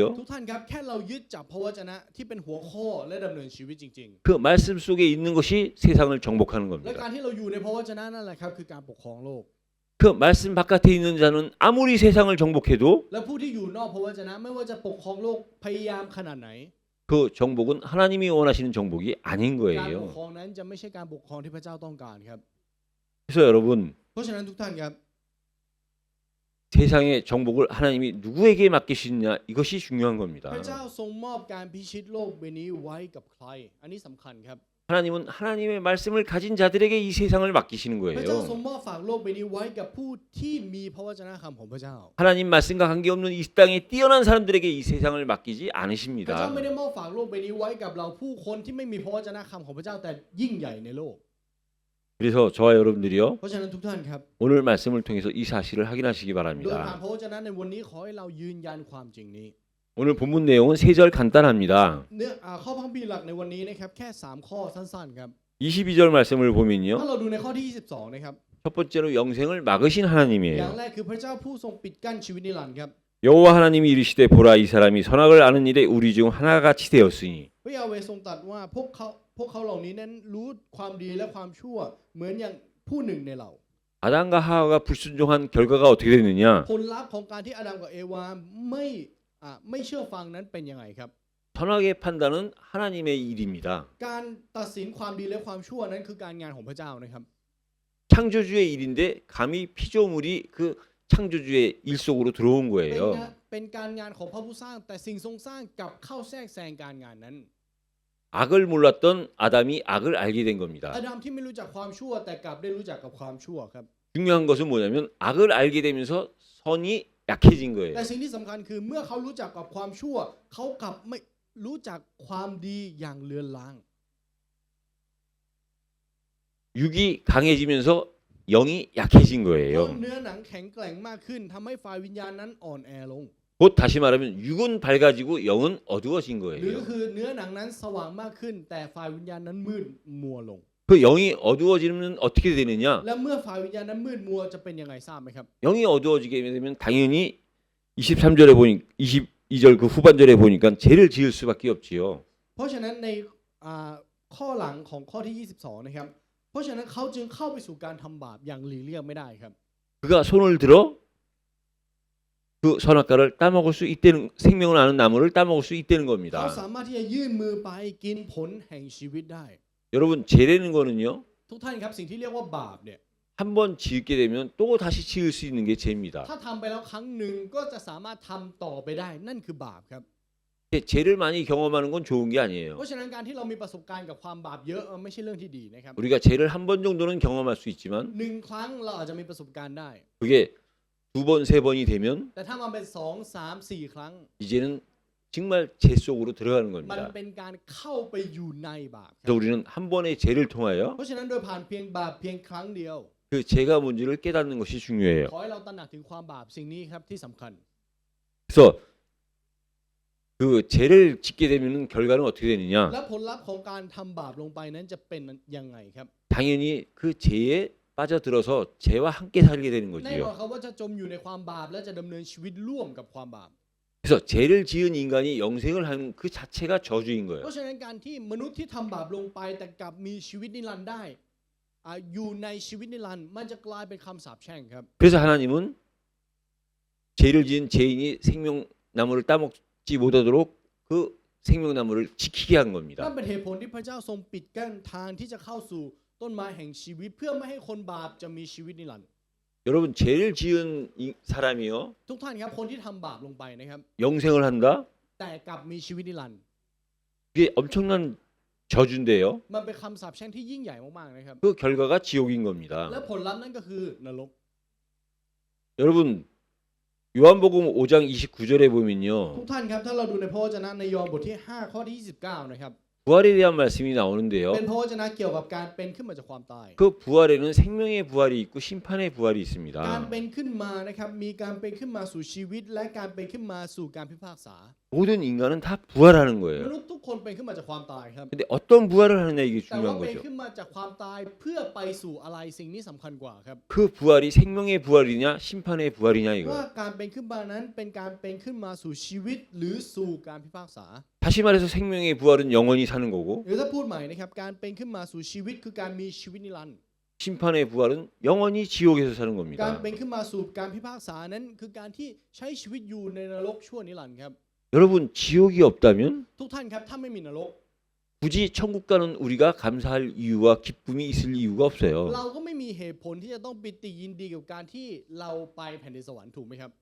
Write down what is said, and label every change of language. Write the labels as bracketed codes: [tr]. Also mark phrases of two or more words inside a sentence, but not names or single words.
[th] ทุกท่านครับแค่เรายึดจับพระวจนะที่เป็นหัวข้อและดำเนินชีวิตจริง [ko] 그 말씀 속에 있는 것이 세상을 정복하는 [th] ๆ และ [ko] 겁니다. [th] การที่เราอยู่ในพระวจนะนั่นแหละครับคือการปกครองโลก [ko] 그 말씀 바깥에 있는 자는 아무리 세상을 정복해도 [th] และผู้ที่อยู่นอกพระวจนะไม่ว่าจะปกครองโลกพยายามขนาดไหน [ko] 그 정복은 하나님이 원하시는 정복이 아닌 [th] การปก [ko] 거예요. [th] ครองนั้นจะไม่ใช่การปกครองที่พระเจ้าต้องการครับ [ko] 그래서 여러분 [th] เพราะฉะนั้นทุกท่านครับ [ko] 세상의 정복을 하나님이 누구에게 맡기시느냐 이것이 중요한 [th] พ [ko] 겁니다. [th] ระเจ้าทรงมอบการพิชิตโลกใบนี้ไว้กับใคร อันนี้สำคัญครับ [ko] 하나님은 하나님의 말씀을 가진 자들에게 이 세상을 맡기시는 [th] พระเจ้าทรง [ko] 거예요. [th] มอบฝากโลกใบนี้ไว้กับผู้ที่มีพระวจนะคำของพระเจ้า [ko] 하나님 말씀과 관계없는 이 땅에 뛰어난 사람들에게 이 세상을 맡기지 [th] พระเจ้า [ko] 않으십니다. [th] ไม่ได้มอบฝากโลกใบนี้ไว้กับเราผู้คนที่ไม่มีพระวจนะคำของพระเจ้าแต่ยิ่งใหญ่ในโลก [ko] 그래서 저와 여러분들이요 [th] เพราะฉะนั้นทุกท่านครับ [ko] 오늘 말씀을 통해서 이 사실을 확인하시기 [th] โดยผ่าน [ko] 바랍니다. [th] พระวจนะในวันนี้ขอให้เรายืนยันความจริงนี้ [ko] 오늘 본문 내용은 3절 간단합니다. [th] เนื้อข้อพระคัมภีร์หลักในวันนี้นะครับแค่3ข้อสั้นๆครับ [ko] 22절 말씀을 [th] ถ้า [ko] 보면요. [th] เราดูในข้อที่22นะครับ [ko] 첫 번째로 영생을 막으신 [th] อย่าง [ko] 하나님이에요. [th] แรกคือพระเจ้าผู้ทรงปิดกั้นชีวิตนิรันดร์ครับ [ko] 여호와 하나님이 이르시되 보라 이 사람이 선악을 아는 일에 우리 중 하나같이 되었으니 [th] พระยาเวห์ทรงตรัสว่าพวกเขาเหล่านี้นั้นรู้ความดีและความชั่วเหมือนอย่างผู้หนึ่งในเรา [ko] 아담과 하와가 불순종한 결과가 어떻게 됐느냐? [th] ผลลัพธ์ของการที่อาดัมกับเอวาไม่เชื่อฟังนั้นเป็นยังไงครับ [ko] 선악의 판단은 하나님의 일입니다. [th] การตัดสินความดีและความชั่วนั้นคือการงานของพระเจ้านะครับ [ko] 창조주의 일인데 감히 피조물이 그 창조주의 일 속으로 들어온 [th] เป็น [ko] 거예요. [th] การงานของพระผู้สร้างแต่สิ่งทรงสร้างกลับเข้าแทรกแซงการงานนั้น [ko] 악을 몰랐던 아담이 악을 알게 된 겁니다. [th] อาดัมที่ไม่รู้จักความชั่วแต่กลับได้รู้จักกับความชั่วครับ [ko] 중요한 것은 뭐냐면 악을 알게 되면서 선이 약해진 거예요. [th] แต่สิ่งที่สำคัญคือเมื่อเขารู้จักกับความชั่วเขากลับไม่รู้จักความดีอย่างเลือนลาง [ko] 육이 강해지면서 영이 약해진 [th] เพราะ [ko] 거예요. [th] เนื้อหนังแข็งแกร่งมากขึ้นทำให้ฝ่ายวิญญาณนั้นอ่อนแอลง [ko] 곧 다시 말하면 육은 밝아지고 영은 어두워진 [th] หรือ [ko] 거예요. [th] คือเนื้อหนังนั้นสว่างมากขึ้นแต่ฝ่ายวิญญาณนั้นมืดมัวลง [ko] 그 영이 어두워지면 어떻게 되느냐? [th] และเมื่อฝ่ายวิญญาณนั้นมืดมัวจะเป็นยังไงทราบไหมครับ [ko] 영이 어두워지게 되면 당연히 23절에 보니 22절 그 후반절에 보니까 죄를 지을 수밖에 없지요. [th] เพราะฉะนั้นในอ่าข้อหลังของข้อที่ 22 นะครับเพราะฉะนั้นเขาจึงเข้าไปสู่การทำบาปอย่างหลีกเลี่ยงไม่ได้ครับ [ko] 그가 손을 들어 그 선악과를 따먹을 수 있다는 생명을 아는 나무를 따먹을 수 있다는 [th] เขา [ko] 겁니다. [th] สามารถที่จะยื่นมือไปกินผลแห่งชีวิตได้ [ko] 여러분 죄라는 거는요. [th] ทุกท่านครับสิ่งที่เรียกว่าบาปเนี่ย [ko] 한 번 지을게 되면 또 다시 지을 수 있는 게 죄입니다. [th] ถ้าทำไปแล้วครั้งหนึ่งก็จะสามารถทำต่อไปได้นั่นคือบาปครับ [ko] 죄를 많이 경험하는 건 좋은 게 [th] เพ [ko] 아니에요. [th] ราะฉะนั้นการที่เรามีประสบการณ์กับความบาปเยอะไม่ใช่เรื่องที่ดีนะครับ [ko] 우리가 죄를 한 번 정도는 경험할 수 있지만 [th] หนึ่งครั้งเราอาจจะมีประสบการณ์ได้ [ko] 그게 두 번, 세 번이 되면 [th] แต่ถ้ามันเป็น2, 3, 4 ครั้ง [ko] 이제는 정말 죄 속으로 들어가는 [th] มัน [ko] 겁니다. [th] เป็นการเข้าไปอยู่ในบาปครับ [ko] 그래서 우리는 한 번의 죄를 통하여 [th] เพราะฉะนั้นโดยผ่านเพียงบาปเพียงครั้งเดียว [ko] 그 죄가 뭔지를 깨닫는 것이 중요해요. [th] ขอให้เราตระหนักถึงความบาปสิ่งนี้ครับที่สำคัญ [ko] 그래서 그 죄를 짓게 되면 결과는 어떻게 되느냐? [th] และผลลัพธ์ของการทำบาปลงไปนั้นจะเป็นยังไงครับ [ko] 당연히 그 죄에 빠져들어서 죄와 함께 살게 되는 [th] แน่นอน [ko] 거지요. [th] ครับว่าจะจมอยู่ในความบาปและจะดำเนินชีวิตร่วมกับความบาป [ko] 그래서 죄를 지은 인간이 영생을 하는 그 자체가 저주인 [th] เพ [ko] 거예요. [th] ราะฉะนั้นการที่มนุษย์ที่ทำบาปลงไปแต่กลับมีชีวิตนิรันดร์ได้อยู่ในชีวิตนิรันดร์มันจะกลายเป็นคำสาปแช่งครับ [ko] 그래서 하나님은 죄를 지은 죄인이 생명나무를 따먹지 못하도록 그 생명나무를 지키게 한 [th] นั่น [ko] 겁니다. [th] เป็นเหตุผลที่พระเจ้าทรงปิดกั้นทางที่จะเข้าสู่ต้นไม้แห่งชีวิตเพื่อไม่ให้คนบาปจะมีชีวิตนิรันดร์ [ko] 여러분 죄를 지은 사람이요 [th] ทุกท่านครับคนที่ทำบาปลงไปนะครับ [ko] 영생을 한다? [th] แต่กลับมีชีวิตนิรันดร์ [ko] 그게 엄청난 저주인데요. [th] มันเป็นคำสาปแช่งที่ยิ่งใหญ่มากๆนะครับ [ko] 그 결과가 지옥인 겁니다. [th] และผลลัพธ์นั่นก็คือนรก [ko] 여러분 요한복음 5장 29절에 [th] ทุก [ko] 보면요. [th] ท่านครับถ้าเราดูในพระวจนะในยอห์นบทที่ 5 ข้อที่ 29 นะครับ [ko] 부활에 대한 말씀이 나오는데요. [th] เป็นพระวจนะเกี่ยวกับการเป็นขึ้นมาจากความตาย [ko] 그 부활에는 생명의 부활이 있고 심판의 부활이 [th] การ [ko] 있습니다. [th] เป็นขึ้นมานะครับมีการเป็นขึ้นมาสู่ชีวิต และการเป็นขึ้นมาสู่การพิพากษา [ko] 모든 인간은 다 부활하는 [th] ม [ko] 거예요. [th] นุษย์ทุกคนเป็นขึ้นมาจากความตายครับ [ko] 근데 어떤 부활을 하느냐 이게 [th] แต่ว่า [ko] 중요한 [th] เป็น [ko] 거죠. [th] ขึ้นมาจากความตายเพื่อไปสู่อะไรสิ่งนี้สำคัญกว่าครับ [ko] 그 부활이 생명의 부활이냐 심판의 부활이냐 [th] ว่า [ko] 이거예요. [th] การเป็นขึ้นมานั้นเป็นการเป็นขึ้นมาสู่ชีวิตหรือสู่การพิพากษา [ko] 다시 말해서 생명의 부활은 영원히 사는 거고 [th] หรือถ้าพูดใหม่นะครับการเป็นขึ้นมาสู่ชีวิตคือการมีชีวิตนิรันดร์ [ko] 심판의 부활은 영원히 지옥에서 사는 [th] การ [ko] 겁니다. [th] เป็นขึ้นมาสู่การพิพากษานั้นคือการที่ใช้ชีวิตอยู่ในนรกชั่วนิรันดร์ครับ [ko] 여러분 지옥이 없다면 [th] ทุกท่านครับถ้าไม่มีนรก [ko] 굳이 천국 가는 우리가 감사할 이유와 기쁨이 있을 이유가 없어요. [th] เราก็ไม่มีเหตุผลที่จะต้องปิติยินดีกับการที่เราไปแผ่นดินสวรรค์ถูกไหมครับ